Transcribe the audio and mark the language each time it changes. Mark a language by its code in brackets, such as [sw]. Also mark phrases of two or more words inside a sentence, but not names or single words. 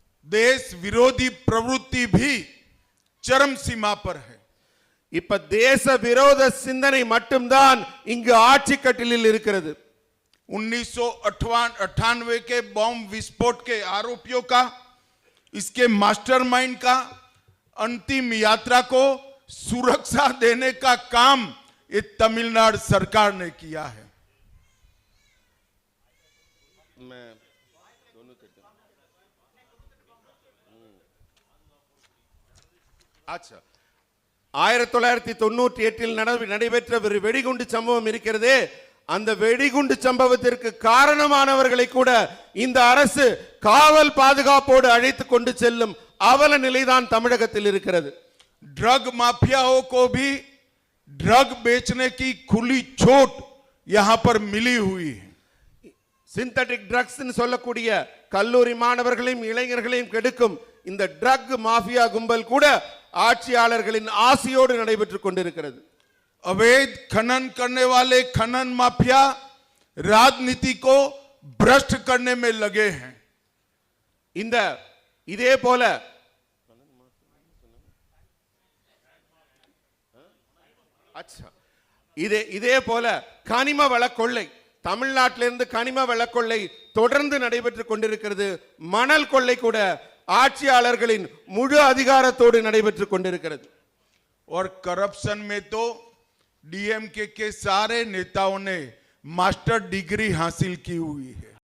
[hi] देश विरोधी प्रवृत्ति भी चरम सीमा पर है. [ta] இப்ப தேச விரோத சிந்தனை மட்டும்தான் இங்கு ஆட்சி கட்டிலில் இருக்கிறது. [hi] 1998 के बॉम्ब विस्फोट के आरोपियों का, इसके मास्टरमाइंड का अंतिम यात्रा को सुरक्षा देने का काम ये तमिलनाडु सरकार ने किया है. [ta] अच्छा, 1998 நடைபெற்ற ஒரு வெடிகுண்டு சம்பவம் இருக்கிறதே, அந்த வெடிகுண்டு சம்பவத்திற்கு காரணமானவர்களை கூட இந்த அரசு காவல் பாதுகாப்போடு அழைத்து கொண்டு செல்லும் அவல நிலைதான் தமிழகத்தில் இருக்கிறது. [hi] ड्रग माफियाओं को भी ड्रग बेचने की खुली छूट यहां पर मिली हुई है. [en] synthetic drugs [ta] சொல்லக்கூடிய கல்லூரி மாணவர்களையும் இளைஞர்களையும் கெடுக்கும் இந்த [en] drug mafia [ta] கும்பல் கூட ஆட்சியாளர்களின் ஆசையோடு நடைபெற்றுக் கொண்டிருக்கிறது. [hi] अवैध खनन करने वाले खनन माफिया राजनीति को भ्रष्ट करने में लगे हैं. [ta] இந்த இதே போல இதே போல கனிம வள கொள்ளை, தமிழ்நாட்டிலிருந்து கனிம வள கொள்ளை தொடர்ந்து நடைபெற்றுக் கொண்டிருக்கிறது. மணல் கொள்ளை கூட ஆட்சியாளர்களின் முழு அதிகாரத்தோடு நடைபெற்றுக் கொண்டிருக்கிறது. [hi] और करप्शन में तो डीएमके के सारे नेताओं ने [en] master degree [hi] हासिल की हुई है.